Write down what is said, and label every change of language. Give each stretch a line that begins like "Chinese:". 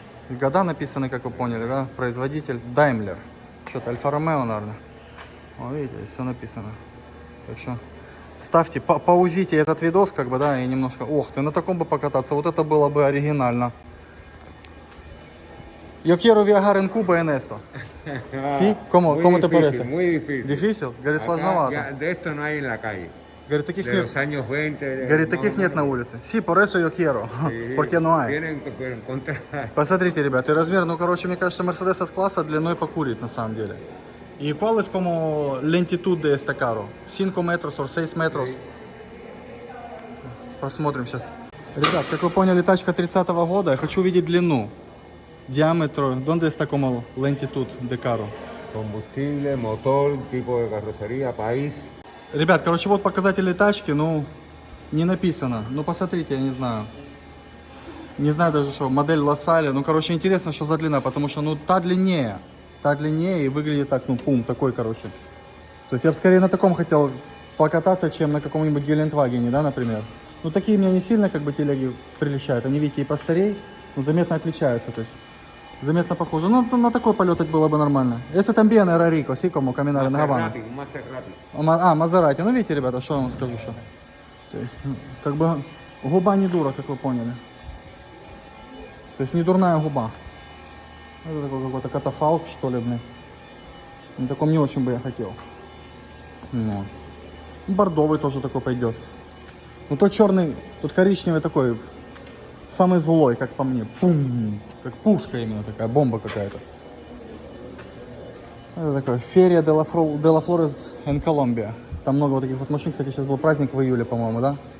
Russian: И года написаны, как вы поняли, да? Производитель Daimler. Что-то Альфа-Ромео, наверное. О, видите, здесь все написано. Так что ставьте, паузите этот видос, как бы, да, и немножко... Ох ты, на таком бы покататься, вот это было бы оригинально.
Spanish: Yo quiero viajar en Cuba en esto. ¿Sí? ¿Cómo te parece? Muy difícil. Difícil?
Russian: Говорит,
Spanish: Acá
Russian: сложновато.
Spanish: de esto no hay en la calle.
Russian: Говорит, таких
Spanish: De
Russian: нет.
Spanish: los años 20.
Russian: Говорит, таких нет на улице.
Spanish: Sí, por eso yo quiero. Sí, Porque no hay. Tienen que encontrar.
Russian: Посмотрите, ребят, и размер, ну, короче, мне кажется, Mercedes S-класса длиной покурит, на самом деле.
Spanish: ¿Y cuál es como lentitud de este carro? ¿5 metros o 6 metros?
Russian: Посмотрим сейчас. Ребят, как вы поняли, тачка 30-го года. Я хочу увидеть длину. Диаметр. ¿Dónde está como lentitud de carro? Combustible, motor, tipo de carrocería, país. Ребят, короче, вот показатели тачки, ну, не написано. Ну, посмотрите, я не знаю. Не знаю даже, что, модель Лассале. Ну, короче, интересно, что за длина, потому что, ну, та длиннее и выглядит так, ну, пум, такой, короче. То есть я бы скорее на таком хотел покататься, чем на каком-нибудь Гелендвагене, да, например. Ну, такие меня не сильно, как бы, телеги прельщают. Они, видите, и постарей, но заметно отличаются, то есть заметно похоже. Ну, на такой полетать было бы нормально. Если там
Spanish: bien era rico, así como caminar en Havana.
Russian: А, Мазерати. Ну, видите, ребята, что я вам скажу, что. То есть, как бы, губа не дура, как вы поняли. То есть, не дурная губа. Это такой какой-то катафалк, что ли, блин. На таком не очень бы я хотел. Ну. Бордовый тоже такой пойдет. Ну, тот черный, тот коричневый такой, самый злой, как по мне. Пум! Как пушка именно такая, бомба какая-то. Это такой
Spanish: Feria de la Flores en Colombia.
Russian: Там много вот таких вот машин. Кстати, сейчас был праздник в июле, по-моему, да?